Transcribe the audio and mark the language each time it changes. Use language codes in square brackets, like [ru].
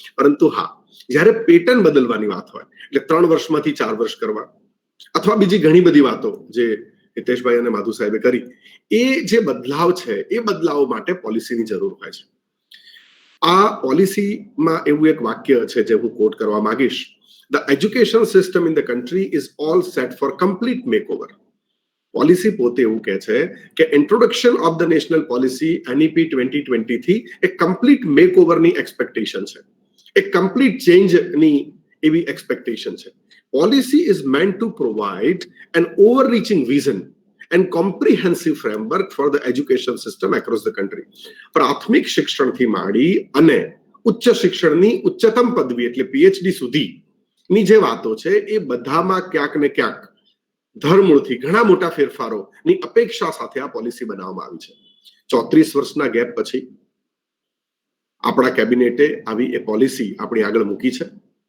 [gu] પરંતુ હા, જ્યારે પેટર્ન બદલવાની વાત હોય એટલે 3 વર્ષમાંથી 4 વર્ષ કરવા અથવા બીજી ઘણી બધી વાતો જે હિતેશભાઈ અને માધુ સાહેબે કરી, એ જે બદલાવ છે એ બદલાવ માટે પોલિસીની જરૂર હોય છે. આ પોલિસીમાં એવું એક વાક્ય છે જે હું કોટ કરવા માંગીશ. [en] The education system in the country is all set for complete makeover. [gu] Policy પોતે એવું કહે છે કે [en] introduction of the national policy [gu] NEP 2020 થી એક કમ્પ્લીટ મેકઓવરની એક્સપેક્ટેશન છે, એક કમ્પ્લીટ ચેન્જની એવી એક્સપેક્ટેશન છે. [en] Policy is meant to provide an overreaching vision and comprehensive framework for the education system across the country. [gu] પ્રાથમિક શિક્ષણથી માંડી અને ઉચ્ચ શિક્ષણની ઉચ્ચતમ પદવી એટલે PhD સુધીની જે વાતો છે એ બધામાં ક્યાંક ને ક્યાંક ધરમૂળથી ઘણા મોટા ફેરફારોની અપેક્ષા સાથે આ પોલિસી બનાવવામાં આવી છે. 34 વર્ષના ગેપ પછી આપણા કેબિનેટે આવી એ પોલિસી આપણી આગળ મૂકી છે.